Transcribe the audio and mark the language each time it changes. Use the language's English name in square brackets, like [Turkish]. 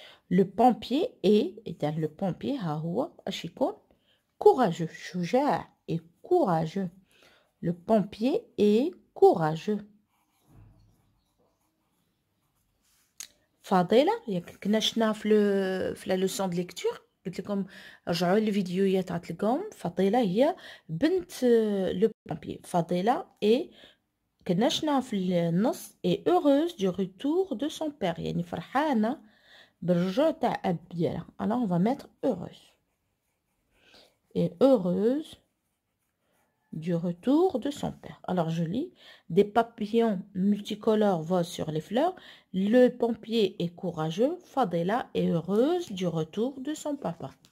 [French] le pompier est [Arabic] إذا [French] le pompier [Arabic] ها هو اش يكون؟ [French] courageux شجاع et courageux. le pompier est courageux. [Arabic] فاضلة ياك كنا شفناها في لا لوسون دو ليكتور. قلت لكم رجعوا للفيديوهات غتلقاهم. فضيلة هي بنت لو بومبي. فضيلة اي كناشنا في النص [French] et heureuse du retour de son père [Arabic] يعني فرحانة بالرجوع تاع أب ديالها. [French] alors on va mettre heureuse et heureuse du retour de son père. Alors je lis, des papillons multicolores volent sur les fleurs, le pompier est courageux, Fadela est heureuse du retour de son papa.